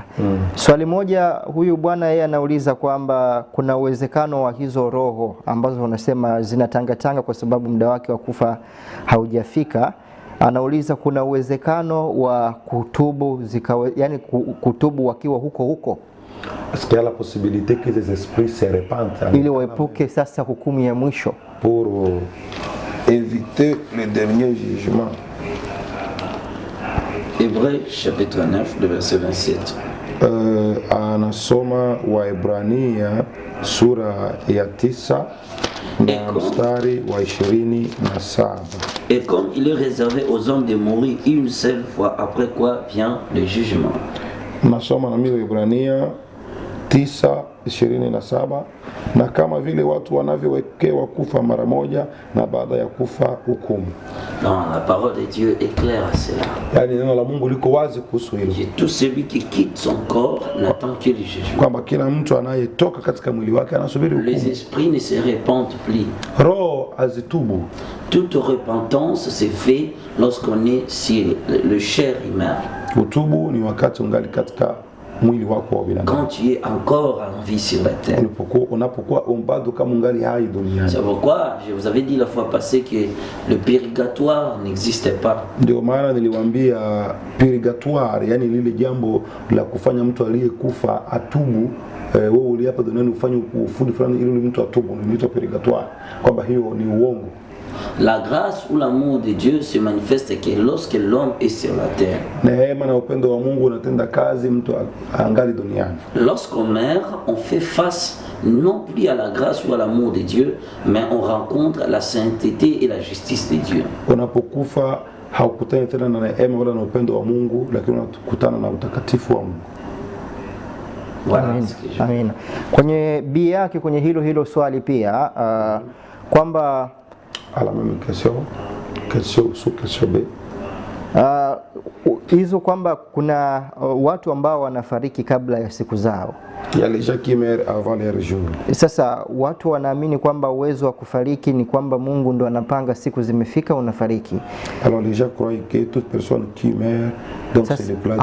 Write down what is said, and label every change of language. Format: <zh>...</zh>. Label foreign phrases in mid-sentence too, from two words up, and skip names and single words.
<sw>Swali moja, huyu bwana yeye anauliza kwamba kuna uwezekano wa hizo roho ambazo wanasema zinatangatanga kwa sababu muda wake wa kufa haujafika. Anauliza kuna uwezekano wa kutubu yani kutubu wakiwa huko.</sw> <fr>Est-ce qu'il y a la possibilité que les esprits se répandent</fr> <sw>ili waepuke sasa hukumu ya mwisho</sw> <fr>pour éviter le dernier jugement? Hébreux chapitre 9 le verset 27.</fr> <sw>Anasoma Waebrania sura ya 9 na mstari wa 27.</sw> <fr>Et comme il est réservé aux hommes de mourir une seule fois, après quoi vient le jugement.</fr> <sw>Nasoma na mimi Waebrania 9:27, na kama vile watu wanavyowekewa kufa mara moja na baada ya kufa hukumu.</sw> <fr>Non, la parole de Dieu est claire à cela.</fr> <sw>Yani neno la Mungu liko wazi kuhusu hilo.</sw> <fr>Tout celui qui quitte son corps n'attend que le jugement.</fr> <sw>Kwamba kila mtu anayetoka katika mwili wake anasubiri hukumu.</sw> <fr>Les esprits ne se répandent plus.</fr> <sw>Roho azitubu.</sw> <fr>Toute repentance se fait lorsqu'on est sur le chair humain.</fr> <sw>Utubu ni wakati ungali katika mwili wako wa binadamu.</sw> <fr>Quand tu es encore en vie sur la terre.</fr> <sw>Unapokuwa bado kama ungali hai duniani.</sw> <fr>C'est pourquoi je vous avais dit la fois passée que le purgatoire n'existait pas.</fr> <sw>Ndio maana niliwaambia purgatoire, yani lile jambo la kufanya mtu aliyekufa atubu. Wewe uliapa duniani ufanye ufundi fulani ili mtu atubu, ni purgatoire, kwamba hiyo ni uongo.</sw> <fr>La grâce ou l'amour de Dieu se manifeste que lorsque l'homme est sur la terre.</fr> <sw>Neema na upendo wa Mungu unatenda kazi mtu angali duniani.</sw> <fr>Lorsqu'on meurt, on fait face non plus à la grâce ou à l'amour de Dieu, mais on rencontre la sainteté et la justice de Dieu.</fr> <sw>Unapokufa haukutani tena na neema wala na upendo wa Mungu, lakini unakutana na utakatifu wa Mungu. Amina. Kwenye bi yake kwenye hilo swali pia kwamba</sw> <fr>à la même question sous question B.</fr> <sw>Hizo kwamba kuna watu ambao wanafariki kabla ya siku zao.</sw> <fr>Il y a les gens qui meurent avant leur jour.</fr> <sw>Sasa watu wanaamini kwamba uwezo wa kufariki ni kwamba Mungu ndo anapanga siku zimefika unafariki.</sw> <fr>Alors les gens croient que toute personne qui meurt donc c'est le plan.</fr>